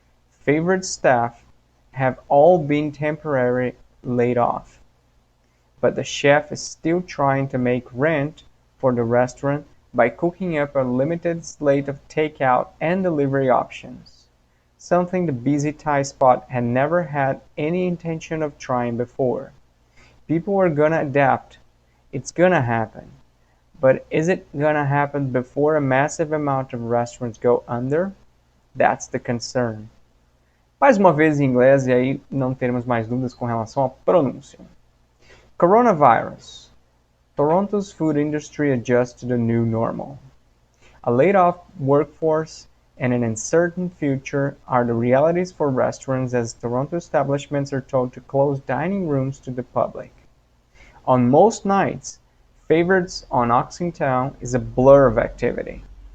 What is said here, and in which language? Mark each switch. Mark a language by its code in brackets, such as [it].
[en] Favorite staff have all been temporarily laid off, but the chef is still trying to make rent for the restaurant by cooking up a limited slate of takeout and delivery options, something the busy Thai spot had never had any intention of trying before. People are gonna adapt. It's gonna happen. But is it gonna happen before a massive amount of restaurants go under? That's the concern. [pt] Mais uma vez em inglês, e aí não teremos mais dúvidas com relação à pronúncia. [en] Coronavirus. Toronto's food industry adjusts to the new normal. A laid-off workforce and an uncertain future are the realities for restaurants as Toronto establishments are told to close dining rooms to the public. On most nights, favorites on Oxingtown is a blur of activity.